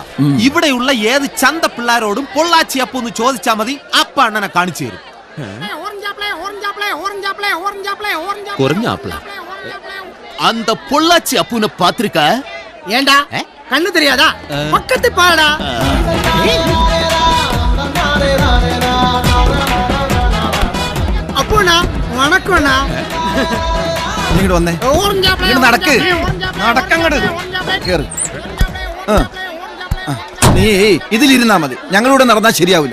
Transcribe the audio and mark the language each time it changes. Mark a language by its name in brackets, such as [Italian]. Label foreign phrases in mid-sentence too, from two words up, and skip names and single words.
[Malayalam] ഇവിടെയുള്ള ഏത് ചന്ത പിള്ളാരോടും പൊള്ളാച്ചി അപ്പു എന്ന് ചോദിച്ചാൽ മതി, അപ്പ അണ്ണനെ കാണിച്ചു തരും. [Tamil] அந்த பொள்ளாச்சி அப்புன பாத்திருக்க? ஏண்டா கண்ணு தெரியாதா? பக்கத்து பாடா. அப்பண்ணா வணக்கம். [Malayalam] ഇങ്ങോട്ട് വന്നേ. നടക്ക്, നടക്കങ്ങട് കേറ്. നീ ഇതിലിരുന്നാ മതി, ഞങ്ങളിവിടെ നടന്നാ ശരിയാവില്ല.